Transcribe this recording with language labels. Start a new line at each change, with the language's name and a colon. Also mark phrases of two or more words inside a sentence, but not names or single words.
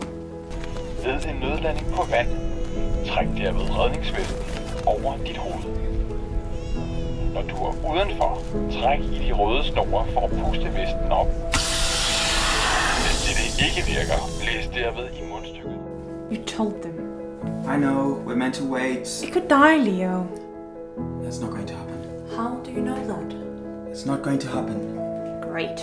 Danish: Ved en nødlanding på vand, træk derved redningsvesten over dit hoved. Når du er udenfor, træk i de røde snore for at puste vesten op. Hvis det ikke virker, blæs derved i mundstykket.
English: You told them. I know, we're meant to wait. You could die, Leo. That's not going to happen. How do you know that? It's not going to happen. Great.